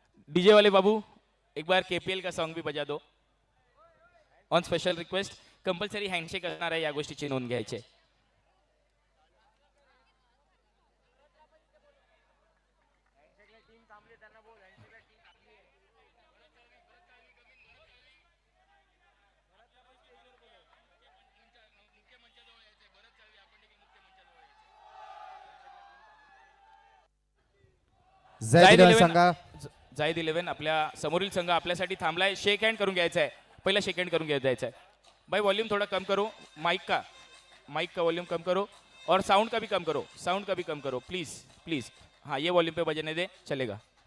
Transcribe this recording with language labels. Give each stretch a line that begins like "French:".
Hindi: DJ वाले बाबू एक बार KPL का सॉन्ग भी बजा दो.
English: On special request.
Marathi: Compulsory handshake असणार आहे, या गोष्टीची नोंद घ्यायची. जायद 11 संघ जायद 11 आपल्या समोरील संघ आपल्यासाठी थांबलाय. शेक हँड करून घ्यायचा आहे. पहिला शेक हँड करून जायचा है.
Hindi: भाई वॉल्यूम थोड़ा कम करो, माइक का वॉल्यूम कम करो और साउंड का भी कम करो, साउंड का भी कम करो प्लीज प्लीज. हाँ ये वॉल्यूम पे बजने दे, चलेगा.